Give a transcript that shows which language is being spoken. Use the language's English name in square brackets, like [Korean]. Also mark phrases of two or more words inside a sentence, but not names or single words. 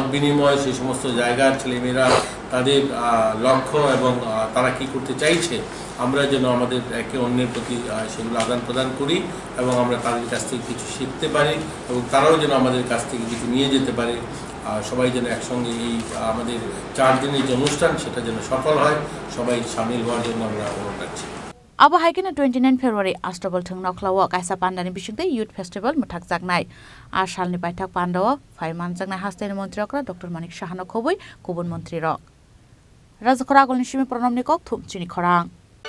[Bangla] বিনিময় সেই সমস্ত জায়গার ছেলেমেয়েরা তাদের লক্ষ্য এবং তারা কি করতে চাইছে আমরা যেন আমাদের একে অন্যের প্রতি সেগুলো আদান প্রদান করি এবং আমরা তাদের কাছ থেকে কিছু শিখতে পারি এবং তারাও যেন আমাদের কাছ থেকে কিছু নিয়ে যেতে পারে সবাই যেন একসঙ্গে এই আমাদের 4 দিনের যে অনুষ্ঠান সেটা যেন সফল হয় সবাই সামিল হওয়ার জন্য আমরা অনুরোধ রাখছি [Kok Borok] Abo haikena 29 February Astobal Thung Noklawa Kaisa Pandani Bishungte [English] Youth Festival [Kok Borok] Muthak Jagnai Ashalni Baitak Pandawa Faiman Jagnai Hasteni Montri Okra Dr. Manik Shahano Khoboi Kubun Montri Rok Rajakor Agulini Shimi Pranamni Kok Thum Chini Khorang